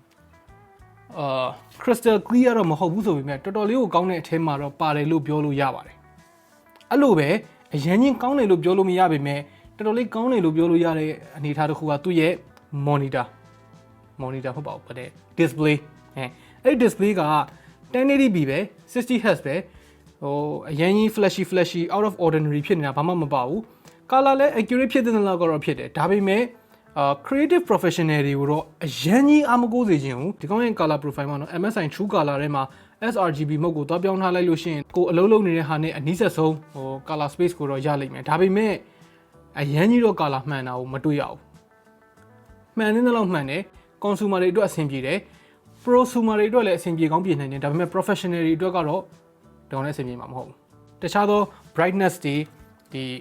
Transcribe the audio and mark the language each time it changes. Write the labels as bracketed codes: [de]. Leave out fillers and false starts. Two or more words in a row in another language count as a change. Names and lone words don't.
[en] crystal clear [my] တော့မဟုတ်ဘူးဆိုပေမဲ့တော်တော်လေးကိုကောင်းတဲ့အထဲမှာတော့ပါတယ်လို့ပြောလို့ရပါတယ်အဲ့လိုပဲအရင်ကြီးကောင်းတယ်လို့ပြောလို့မရပေမဲ့တော်တော်လေးကောင်းတယ်လို့ပြောလို့ရတဲ့အနေ အထားတစ်ခုကသူ့ရဲ့ monitor ဟုတ်ပါဘူးဗတဲ့ display အဲ့ display က 1080p ပဲ 60Hz ပဲဟိုအရင်ကြီး [en] flashy out of ordinary [my] ဖြစ်နေတာဘာမှမပါဘူး color လည်း accurate ဖြစ်တဲ့လောက်ကတော့ဖြစ်တယ်ဒါပေမဲ့ [en] creative professional [my] တွေကိုတော့အရင်ကြီးအမကိုးစေခြင်းဘူးဒီကောင်းရဲ့ [en] color profile [my] မှာနော် MSI True Color ထဲမှာ [en] sRGB mode [my] ကိုတွားပြောင်းထားလိုက်လို့ရှိရင်ကိုအလုံးလုံးနေတဲ့ဟာနဲ့အနီးဆက်ဆုံးဟို [en] color space [my] ကိုတော့ရလိမ့်မယ်ဒါပေမဲ့အရင်ကြီးတော့ color မှန်တာကိုမတွေ့ရဘူးမှန်တဲ့လောက်မှန်တယ် consumer တွေအတွက်အဆင်ပြေတယ် prosumer တွေအတွက်လည်းအဆင်ပြေကောင်းပြင်နိုင်တယ်ဒါပေမဲ့ professional တွေအတွက်ကတော့တောင်းတဲ့အဆင်ပြေမှာမဟုတ်ဘူးတခြားသော brightness တွေဒီ